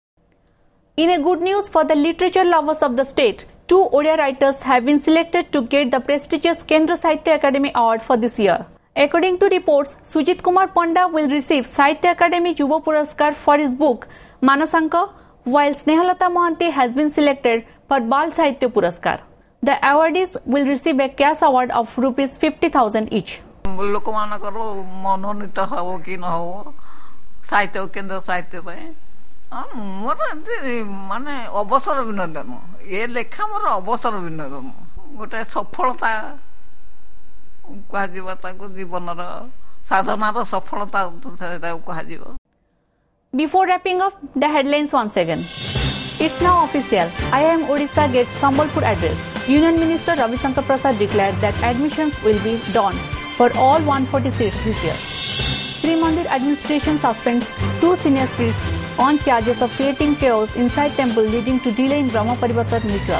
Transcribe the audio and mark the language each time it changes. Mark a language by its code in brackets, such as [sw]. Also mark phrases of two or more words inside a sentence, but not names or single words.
[en] In a good news for the literature lovers of the state, 2 Odia writers have been selected to get the prestigious Kendra Sahitya Academy Award for this year. According to reports, Sujit Kumar Panda will receive Sahitya Academy Yuva Puraskar for his book Manasanka, while Snehalata Mohanty has been selected for Bal Sahitya Puraskar. The awardees will receive a cash award of Rs 50,000 each. [or] ଲୋକମାନଙ୍କର ମନୋନୀତ ହବ କି ନ ହବ ସାହିତ୍ୟ କେନ୍ଦ୍ର ସାହିତ୍ୟ ପାଇଁ ମୋର ଏମିତି ମାନେ ଅବସର ବିନୋଦନ ଏ ଲେଖା ମୋର ଅବସର ବିନୋଦନ ଗୋଟେ ସଫଳତା କୁହାଯିବ ତାକୁ ଜୀବନର ସାଧନାର ସଫଳତା ତାକୁ କୁହାଯିବ. [en] Before wrapping up the headlines once again, it's now official. IIM Odisha gets Sambalpur address. Union Minister Ravi Shankar Prasad declared that admissions will be done for all 140 seats this year. Sri Mandir administration suspends 2 senior priests on charges of creating chaos inside temple leading to delay in Brahma Parivartan rituals.